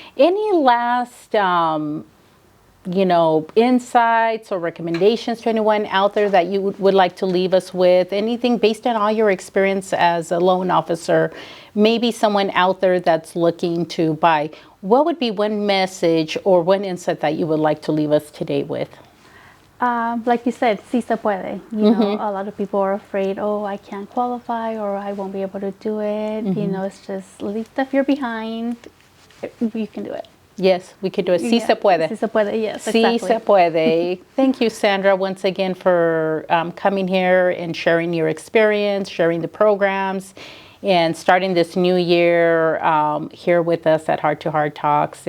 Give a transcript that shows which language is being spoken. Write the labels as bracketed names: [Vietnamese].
[English] Any last insights or recommendations to anyone out there that you would like to leave us with? Anything based on all your experience as a loan officer, maybe someone out there that's looking to buy. What would be one message or one insight that you would like to leave us today with? Like you said, [Spanish] sí se puede. [English] A lot of people are afraid, I can't qualify, or I won't be able to do it. It's just leave the fear behind. You can do it. Yes, we could do it. [Spanish] Sí se puede. Sí se puede, [English] yes, [Spanish] Sí [English] exactly. [Spanish] se puede. [English] Thank you, Sandra, once again for coming here and sharing your experience, sharing the programs, and starting this new year here with us at Heart to Heart Talks.